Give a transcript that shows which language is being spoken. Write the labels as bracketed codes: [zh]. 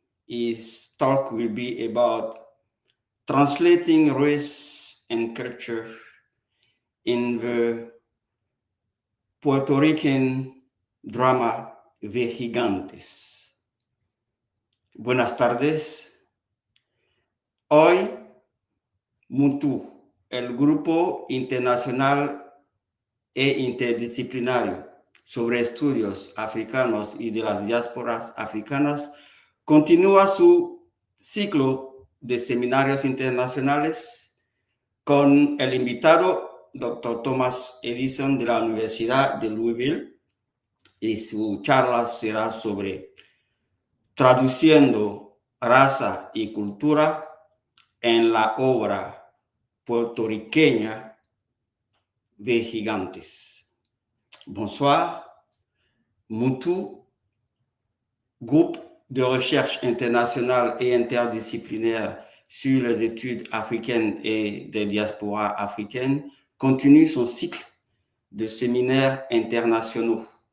[en] His talk will be about translating race and culture in the Puerto Rican drama Vejigantes. [es] Buenas tardes. Hoy, Muntú, el Grupo Internacional e Interdisciplinario sobre Estudios Africanos y de las Diásporas Africanas, continúa su ciclo de seminarios internacionales con el invitado Dr. Thomas Edison de la Universidad de Louisville, y su charla será sobre traduciendo raza y cultura en la obra puertorriqueña Vejigantes. [fr] Bonsoir, Muntú, groupe de recherche internationale et interdisciplinaire sur les études africaines et des diasporas africaines, continue son cycle de séminaires internationaux.